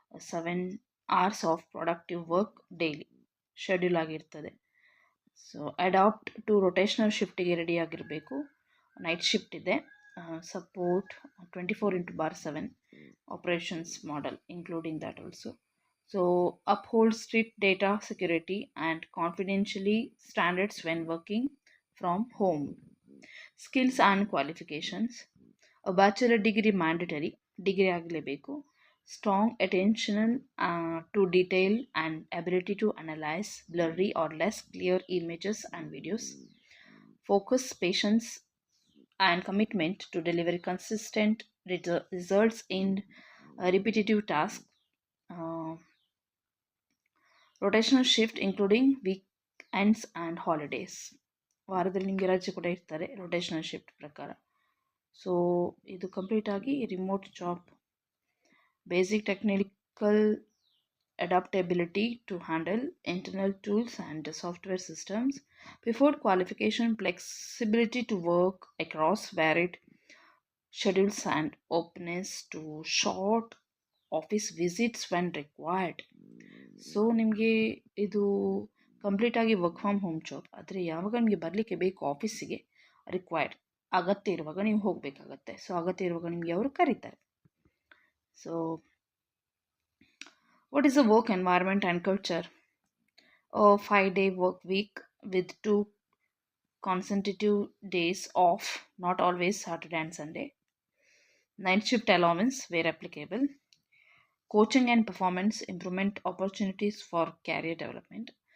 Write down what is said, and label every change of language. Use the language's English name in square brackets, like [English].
[English] 7 hours of productive work daily schedule ಆಗಿರ್ತದೆ. [Kannada] So [English] adapt to rotational [Kannada] ಶಿಫ್ಟಿಗೆ ready ಆಗಿರಬೇಕು. Night shift ಇದೆ. [English] Support 24/7 operations model including that also. So uphold strict data security and confidentially standards when working from home. Skills and qualifications. A bachelor degree mandatory, degree ಆಗಲೇಬೇಕು. Strong attention to detail and ability to analyze blurry or less clear images and videos. Focus, patience and commitment to deliver consistent results in repetitive tasks. Rotational shift including weekends and holidays. [Kannada] ವಾರದಲ್ಲಿ ನಿಮಗೆ ರಜೆ ಕೂಡ ಇರ್ತಾರೆ rotational shift ಪ್ರಕಾರ. So ಇದು ಕಂಪ್ಲೀಟಾಗಿ remote job. [English] Basic technical adaptability to handle internal tools and software systems. Preferred qualification, flexibility to work across varied schedules and openness to short office visits when required. [Kannada] So ನಿಮಗೆ ಇದು ಕಂಪ್ಲೀಟಾಗಿ work from home job. ಆದರೆ ಯಾವಾಗ ನಿಮಗೆ ಬರಲಿಕ್ಕೆ ಬೇಕು ಆಫೀಸಿಗೆ, required ಅಗತ್ಯ ಇರುವಾಗ ನೀವು ಹೋಗಬೇಕಾಗತ್ತೆ. ಸೊ ಅಗತ್ಯ ಇರುವಾಗ ನಿಮಗೆ ಅವರು ಕರೀತಾರೆ. [English] So what is the work environment and culture? A 5-day work week with 2 consecutive days off, not always Saturday and Sunday. Night shift allowance where applicable. Coaching and performance improvement opportunities for career development.